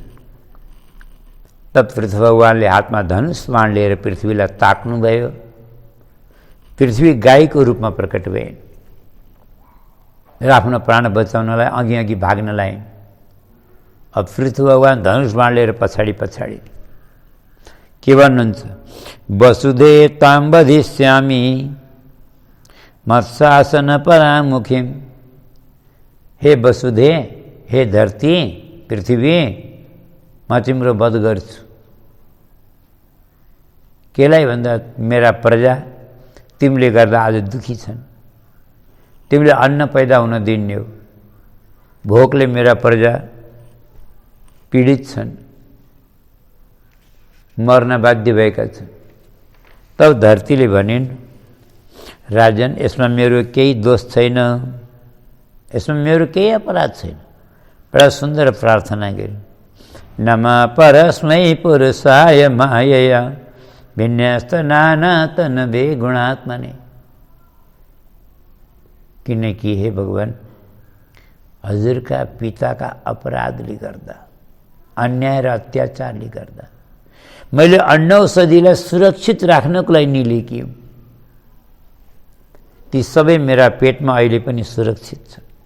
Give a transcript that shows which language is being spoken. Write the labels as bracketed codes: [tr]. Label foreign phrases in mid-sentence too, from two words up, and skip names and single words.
[ne] तब पृथ्वी भगवानले हातमा धनुष बाण लिएर पृथ्वीलाई ताक्नुभयो। पृथ्वी गाईको रूपमा प्रकट भए र आफ्नो प्राण बचाउनलाई अघि अघि भाग्नलाई। अब पृथ्वी भगवान धनुष बाण लिएर पछाडि पछाडि के भन्नुहुन्छ? [sa] वसुधे ताम वधिष्यामि मत्शासन परामुखीम। [ne] हे वसुधे, हे धरती पृथ्वी, म तिम्रो वध गर्छु। केलाई भन्दा मेरा प्रजा तिमीले गर्दा आज दुखी छन्। तिमीले अन्न पैदा हुन दिन्ने हो। भोकले मेरा प्रजा पीडित छन्, मर्न बाध्य भएका छन्। तब धरतीले भनिन्, राजन यसमा मेरो केही दोष छैन, यसमा मेरो केही अपराध छैन। बडा सुन्दर प्रार्थना गरे। [sa] नमा परस्मै पुरुषाय मायया विन्यस्त नानातन वे गुणात्मने। [ne] किनकि हे भगवान, हजुरका पिताका अपराधले गर्दा, अन्याय र अत्याचारले गर्दा मैले अन्न औषधिलाई सुरक्षित राख्नको लागि निलेकी हुँ। ती सबै मेरा पेटमा अहिले पनि सुरक्षित छ।